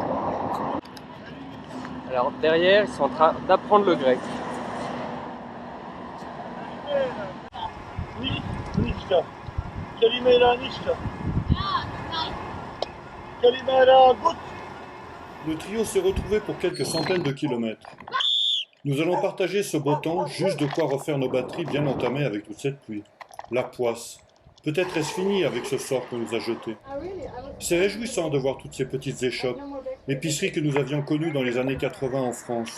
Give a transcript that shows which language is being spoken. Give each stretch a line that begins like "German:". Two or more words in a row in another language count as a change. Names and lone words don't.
French: Alors derrière, ils sont en train d'apprendre le grec. Nishka.
Greek: Kalimera Nishka. Kalimera Gut.
French: Le trio s'est retrouvé pour quelques centaines de kilomètres. Nous allons partager ce beau temps, juste de quoi refaire nos batteries bien entamées avec toute cette pluie. La poisse. Peut-être est-ce fini avec ce sort qu'on nous a jeté. C'est réjouissant de voir toutes ces petites échoppes, l'épicerie que nous avions connue dans les années 80 en France.